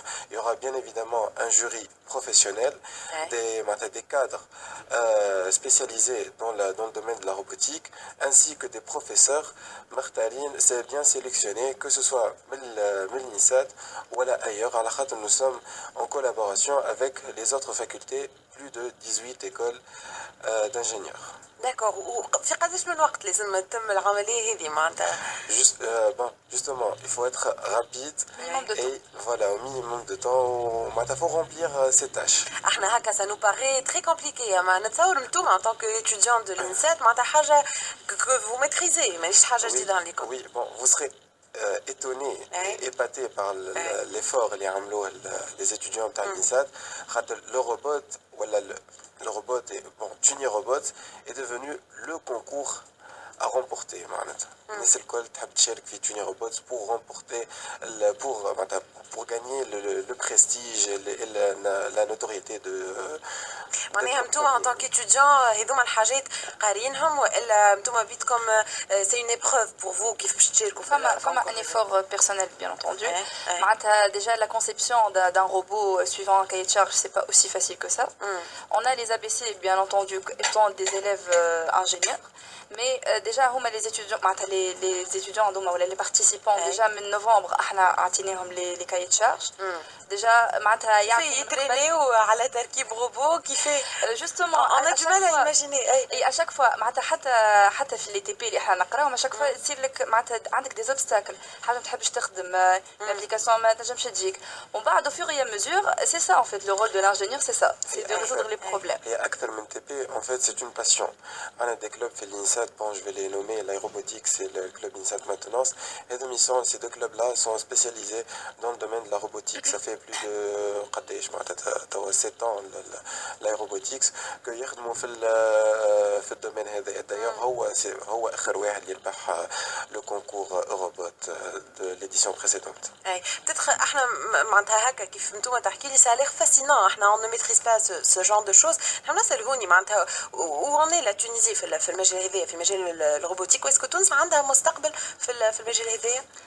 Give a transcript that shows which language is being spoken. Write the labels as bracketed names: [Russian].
[French] Il y aura bien évidemment un jury professionnel, des cadres spécialisés dans le domaine de la robotique ainsi que des professeurs. C'est bien sélectionné, que ce soit [Arabic] من الإنسات ولا [French] ailleurs [Arabic] على خاطر [French] nous sommes en collaboration avec les autres facultés plus de 18 écoles d'ingénieurs. [Arabic] داكور وفي قداش من وقت لازم تتم العمليه هذه معناتها [French] Bon, justement, il faut être rapide et voilà, au minimum de temps, il faut remplir ces tâches. [Arabic] احنا هكا [French] ça nous paraît très compliqué [Arabic] ما نتصور انتم [French] en tant que étudiant [Arabic] de l'INSET معناتها حاجه [French] que vous maîtrisez [Arabic] ماهيش حاجه جديده عليكم. [French] Oui, bon, vous serez étonné et épaté par l'effort les étudiants de l'INSET. Le robot, voilà, le robot, bon, Tuni Robot est devenu le concours à remporter. C'est le col de Tuni Robot pour remporter, pour gagner le prestige et la notoriété de. [Arabic] معناها انتم [French] en tant qu'étudiant [Arabic] هذوما الحاجات قارينهم والا انتم بيتكم [French] c'est une épreuve pour vous [Arabic] كيف باش تشاركوا في فما [French] un effort personnel bien entendu. Déjà la conception d'un robot suivant un cahier de charge c'est pas aussi facile que ça. On a les ABC bien entendu étant des élèves ingénieurs. Mais déjà les étudiants les étudiants ou les participants déjà en novembre [Arabic] احنا عطيناهم [French] les cahiers de charge. Déjà معناتها [Arabic] يترينيو على تركيب روبو كيف [French] justement on a du mal à imaginer اي à chaque fois معناتها حتى في لي تي بي اللي احنا نقراوهم à chaque fois [Arabic] يصير لك معناتها [French] عندك دي اوبستاكل حاجه ما تحبش تخدم l'application [Arabic] ما تنجمش تجيك ومن بعد [French] au fur et à mesure c'est ça en fait le rôle de l'ingénieur c'est ça c'est de résoudre les problèmes. Et [Arabic] أكثر من [French] TP en fait c'est une passion. On a des clubs في l'INSET, bon je vais les nommer, l'aérobotique c'est le club INSET maintenance et ces deux clubs là sont spécialisés dans le domaine de la robotique. Ça fait plus de 7 ans l'aérobotics que [Arabic] يخدموا في الدومين هذا. [French] D'ailleurs [Arabic] هو آخر واحد يربح [French] le concours Eurobot de l'édition précédente. اي peut-être [Arabic] احنا معناتها هكا كيف انتم تحكي لي [French] ça a l'air fascinant احنا on ne maîtrise pas ce genre de choses. [Arabic] احنا نسالوني معناتها [French] où en est la Tunisie [Arabic] في المجال هذا في مجال الروبوتيك واسكو تونس عندها مستقبل في المجال هذايا؟